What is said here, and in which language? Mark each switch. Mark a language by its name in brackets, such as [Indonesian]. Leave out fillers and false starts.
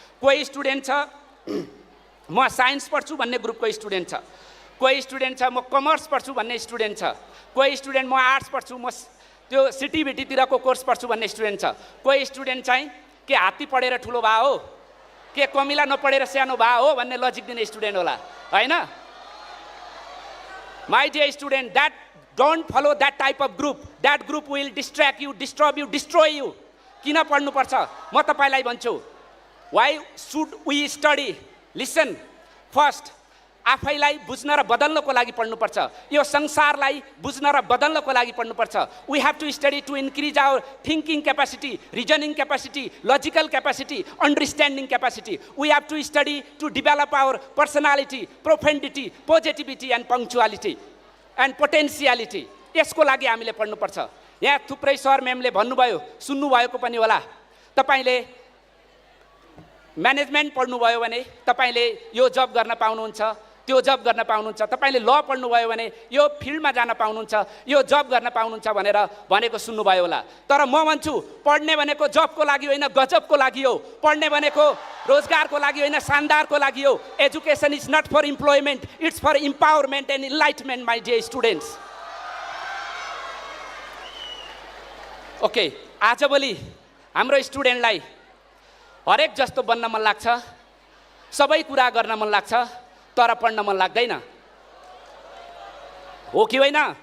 [Nepali] कोही स्टुडेन्ट छ म साइन्स पढ्छु भन्ने ग्रुपको स्टुडेन्ट छ, कोही स्टुडेन्ट छ म कमर्स पढ्छु भन्ने स्टुडेन्ट छ, कोही स्टुडेन्ट म आर्ट्स पढ्छु, म त्यो CTBT-तिरको कोर्स पढ्छु भन्ने स्टुडेन्ट छ, कोही स्टुडेन्ट चाहिँ के हात्ती पढेर ठुलो भए हो, के कमिला नपढेर सानो भए हो भन्ने लजिक दिने स्टुडेन्ट होला, हैन? [English] My dear student, that don't follow that type of group. That group will distract you, disturb you, destroy you. [Nepali] किन पढ्नु पर्छ? म तपाईलाई भन्छु. [English] Why should we study? Listen. [Nepali] First, आफैलाई बुझ्न र बदल्नको लागि पढ्नु पर्छ। यो संसारलाई बुझ्न र बदल्नको लागि पढ्नु पर्छ। [English] We have to study to increase our thinking capacity, reasoning capacity, logical capacity, understanding capacity. We have to study to develop our personality, profundity, positivity and punctuality and potentiality. [Nepali] यसको लागि हामीले पढ्नु पर्छ। यहाँ थुप्रै सर म्यामले भन्नुभयो, सुन्नु भएको पनि होला। तपाईले म्यानेजमेन्ट पढ्नुभयो भने तपाईले यो जब गर्न पाउनुहुन्छ, त्यो जब गर्न पाउनुहुन्छ। तपाईले ल पढ्नुभयो भने यो फिल्डमा जान पाउनुहुन्छ, यो जब गर्न पाउनुहुन्छ भनेर भनेको सुन्नुभयो होला। तर म भन्छु पढ्ने भनेको जबको लागि होइन, गजबको लागि हो। पढ्ने भनेको रोजगारको लागि होइन, शानदारको लागि हो। [English] Education is not for employment, it's for empowerment and enlightenment my dear students. [Nepali] Okay, आजभोलि हाम्रो स्टुडेन्टलाई हरेक जस्तो बन्न मन लाग्छ, सबै कुरा गर्न मन लाग्छ, तर पढ्न मन लाग्दैन। हो कि होइन?